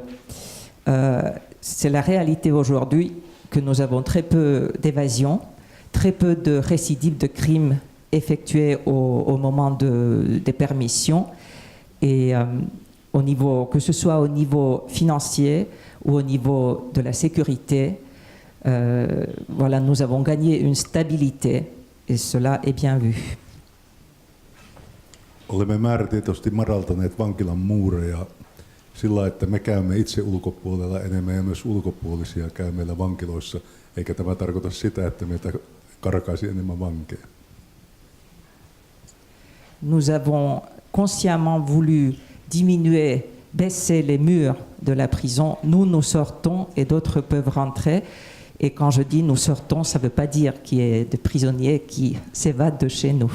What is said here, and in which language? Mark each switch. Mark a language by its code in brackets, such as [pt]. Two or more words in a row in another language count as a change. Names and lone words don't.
[fr] C'est la réalité aujourd'hui que nous avons très peu d'évasion, très peu de récidives de crimes effectués au moment des permissions et que ce soit au niveau financier ou au niveau de la sécurité, voilà, nous avons gagné une stabilité et cela est bien vu. [fi] Olemme määrätietoisesti madaltaneet vankilan muureja sillä, että me käymme itse ulkopuolella enemmän ja myös ulkopuolisia käy meillä vankiloissa, eikä tämä tarkoita sitä, että meitä karkaisi enemmän vankeja. [fr] Nous avons consciemment voulu diminuer, baisser les murs de la prison. Nous sortons et d'autres peuvent rentrer. Et quand je dis nous sortons, ça ne veut pas dire qu'il y ait des prisonniers qui s'évadent de chez nous.